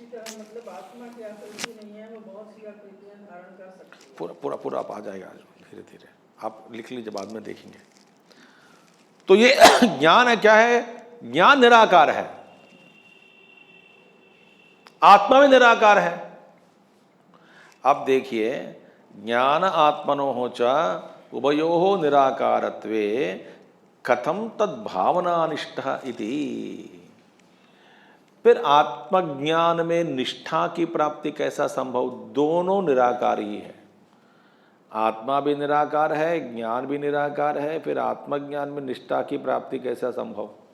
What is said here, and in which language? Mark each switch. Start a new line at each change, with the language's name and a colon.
Hindi: मतलब आत्मा की आकृति नहीं है, वो बहुत सी आकृतियां धारण कर सकती है। पूरा आप आ जाएगा धीरे धीरे, आप लिख लीजिए, बाद में देखेंगे। तो ये ज्ञान है, क्या है? ज्ञान निराकार है। आत्मा भी निराकार है।
Sanskrit: अब देखिए, ज्ञान आत्मनो च उभयोः निराकारत्वे कथम तद्भावनानिष्ठः इति।
Hindi: फिर आत्मज्ञान में निष्ठा की प्राप्ति कैसा संभव? दोनों निराकार ही है, आत्मा भी निराकार है, ज्ञान भी निराकार है, फिर आत्मज्ञान में निष्ठा की प्राप्ति कैसा संभव?